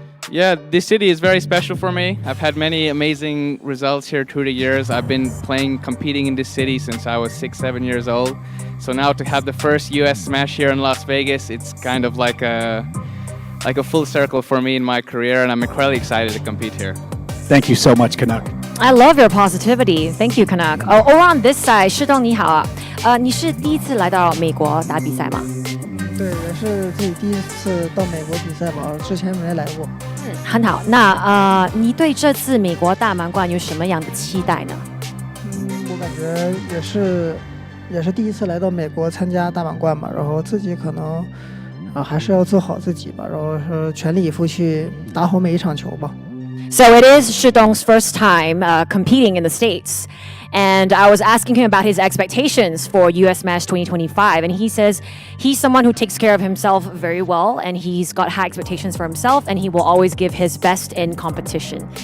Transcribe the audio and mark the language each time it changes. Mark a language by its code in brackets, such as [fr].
[en] Yeah, this city is very special for me. I've had many amazing results here through the years. I've been competing in this city since I was 6-7 years old. So now to have the first US Smash here in Las Vegas, it's kind of like a full circle for me in my career, and I'm incredibly excited to compete here. Thank you so much, Canuck. I love your positivity. Thank you, Canuck. Over on this side, [zh] 世东你好啊，你是第一次来到美国打比赛吗？对，也是自己第一次到美国比赛吧，之前没来过。很好。那你对这次美国大满贯有什么样的期待呢？我感觉也是第一次来到美国参加大满贯嘛，然后自己可能还是要做好自己吧，然后是全力以赴去打好每一场球吧。 [en] So it is Shidong's first time competing in the States. And I was asking him about his expectations for US Smash 2025. And he says he's someone who takes care of himself very well. And he's got high expectations for himself. And he will always give his best in competition.